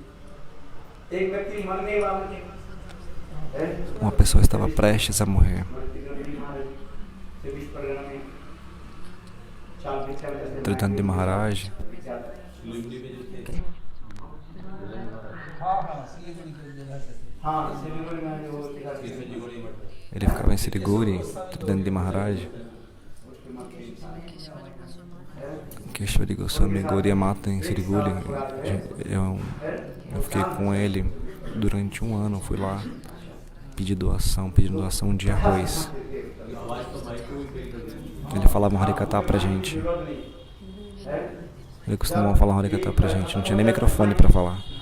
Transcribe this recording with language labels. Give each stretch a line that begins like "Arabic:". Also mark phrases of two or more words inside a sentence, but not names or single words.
Portuguese: Uma pessoa estava prestes a morrer. Tridandi Maharaj, ele ficava em Siliguri. Tridandi Maharaj, Keshvari Goswami Gaudiya Mata em Siliguri. Eu fiquei com ele durante um ano, fui lá pedindo doação de arroz. Ele falava um Harikatha pra gente. Ele costumava falar um Harikatha pra gente, não tinha nem microfone pra falar.